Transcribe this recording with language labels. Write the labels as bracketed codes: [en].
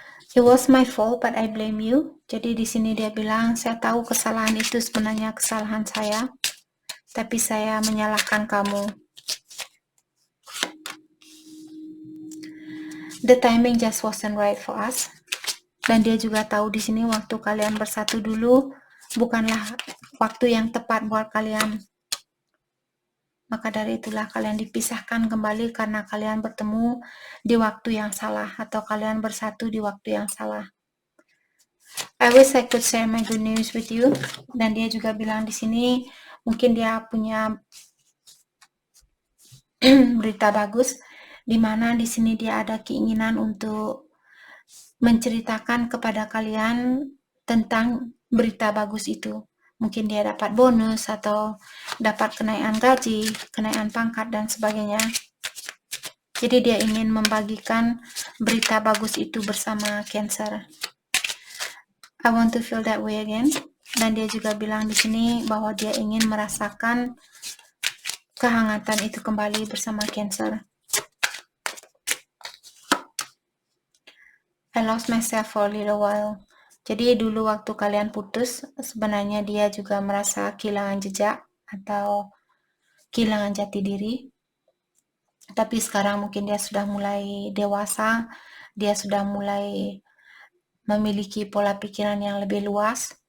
[en] It was my fault, but I blame you. [id] Jadi di sini dia bilang, saya tahu kesalahan itu sebenarnya kesalahan saya, tapi saya menyalahkan kamu. [en] The timing just wasn't right for us. [id] Dan dia juga tahu di sini waktu kalian bersatu dulu bukanlah waktu yang tepat buat kalian. Maka dari itulah kalian dipisahkan kembali karena kalian bertemu di waktu yang salah atau kalian bersatu di waktu yang salah. [en] I wish I could share my good news with you. [id] Dan dia juga bilang di sini mungkin dia punya berita bagus, di mana di sini dia ada keinginan untuk menceritakan kepada kalian tentang berita bagus itu. Mungkin dia dapat bonus atau dapat kenaikan gaji, kenaikan pangkat dan sebagainya. Jadi dia ingin membagikan berita bagus itu bersama Cancer. [en] I want to feel that way again. [id] Dan dia juga bilang di sini bahwa dia ingin merasakan kehangatan itu kembali bersama Cancer. [en] I lost myself for a little while. [id] Jadi dulu waktu kalian putus, sebenarnya dia juga merasa kehilangan jejak atau kehilangan jati diri. Tapi sekarang mungkin dia sudah mulai dewasa, dia sudah mulai memiliki pola pikiran yang lebih luas.